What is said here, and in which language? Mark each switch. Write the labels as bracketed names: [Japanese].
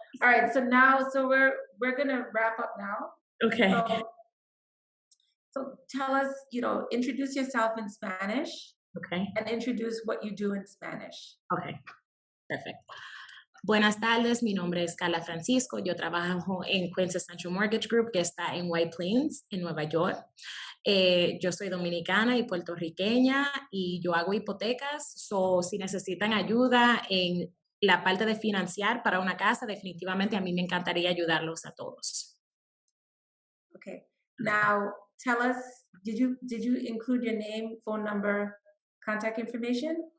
[English] All right, so now so we're gonna wrap up now. okay. So so tell us, introduce yourself in Spanish Okay, and introduce what you do in Spanish. okay, perfecto. [Spanish] Buenas tardes, mi nombre es Karla Francisco, yo trabajo en Quintessential Mortgage Group que está en White Plains, en Nueva York. Yo soy dominicana y puertorriqueña y yo hago hipotecas, so si necesitan ayuda en la parte de financiar para una casa, definitivamente a mí me encantaría ayudarlos a todos. [English] Okay. Now tell us, did you include your name, phone number, contact information?